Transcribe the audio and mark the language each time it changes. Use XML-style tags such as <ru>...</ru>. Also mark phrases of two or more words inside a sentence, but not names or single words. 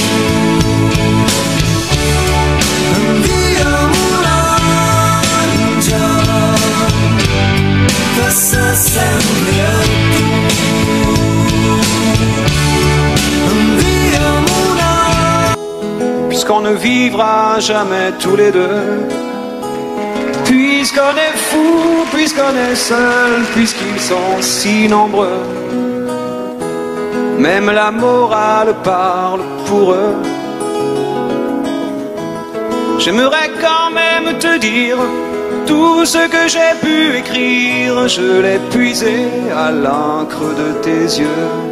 <ca>Envia'm un àngel que s'assembli a tu. Envia'm un àngel.</ca> <fr>Puisqu'on ne vivra jamais tous les deux, puisqu'on est fou, puisqu'on est seul, puisqu'ils sont si nombreux, même la morale parle pour eux. J'aimerais quand même te dire tout ce que j'ai pu écrire, je l'ai puisé à l'encre de tes yeux.</fr>